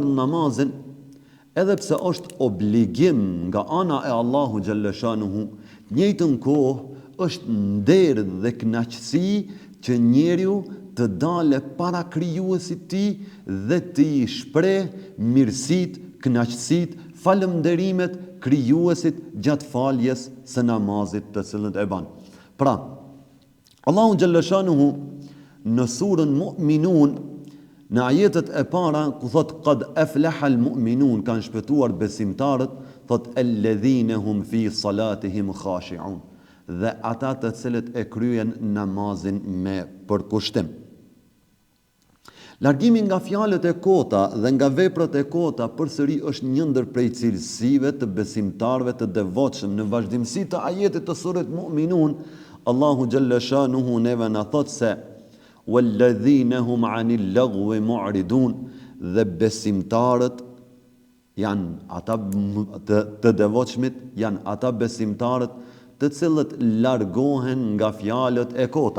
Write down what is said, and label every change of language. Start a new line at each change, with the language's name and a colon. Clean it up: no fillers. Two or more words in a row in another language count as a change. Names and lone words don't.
Albanian: namazin, edhe pse është obligim nga ana e Allahu xhalleshanuhu, në njëjtën kohë është nder dhe kënaqësi që njeriu të dale para krijuesit tij dhe të I shpreh mirësitë, kënaqësitë, falënderimet krijuesit gjatë faljes së namazit të cilën e bën. Pra, Allahu xhalleshanuhu në surën Mu'minun, në ajetet e para ku thot
Arabic: قد أفلح المؤمنون,
Albanian: kanë shpëtuar besimtarët, thot
Arabic: الذين هم في صلاتهم خاشعون,
Albanian: dhe ata të cilët e kryen namazin me përkushtim. Largimi nga fjalët e kota dhe nga veprat e kota përsëri është një ndër prej cilësive të besimtarëve të devotshëm. Në vazhdimsi të ajetit të surës Mu'minun, Allahu xhalleshanuhu neve na thot se
Arabic: والذين هم عن اللغو معرضون,
Albanian: dhe besimtarët janë ata të devotshmit, janë ata besimtarët të cilët largohen nga fjalët e kota.